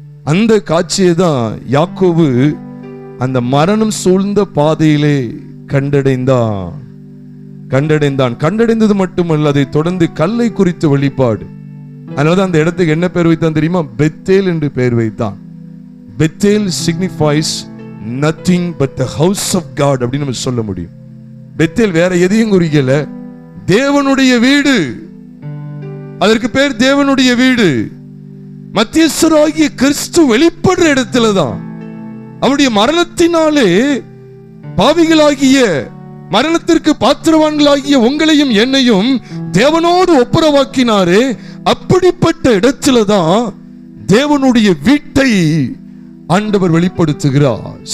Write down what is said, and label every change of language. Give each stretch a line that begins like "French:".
Tamil: அந்த காட்சியை தான் யாக்கோபு அந்த மரணம் சூழ்ந்த பாதையிலே கண்டடைந்தான். கண்டடைந்தது மட்டுமல்ல, அதை தொடர்ந்து கல்லை குறித்து வெளிப்பாடு. அதனாலதான் அந்த இடத்துக்கு என்ன பெயர் வைத்தான் தெரியுமா? பெத்தேல் என்று பெயர் வைத்தான்.
English: Bethel signifies nothing but the house of God
Tamil: அப்படின்னு நம்ம சொல்ல முடியும். பெத்தேல் வேற எதையும் குறிக்கல, தேவனுடைய வீடு. அதற்கு பேர் தேவனுடைய வீடு. மத்தியஸ்தராகிய கிறிஸ்து வெளிப்படுற இடத்துல தான் அவருடைய மரணத்தினாலே பாவிகளாகிய, மரணத்திற்கு பாத்திரவான்களாகிய உங்களையும் என்னையும் தேவனோடு ஒப்புரவாக்கினாரே, அப்படிப்பட்ட இடத்துல தான் தேவனுடைய வீட்டை ஆண்டவர் வெளிப்படுத்துகிறார்.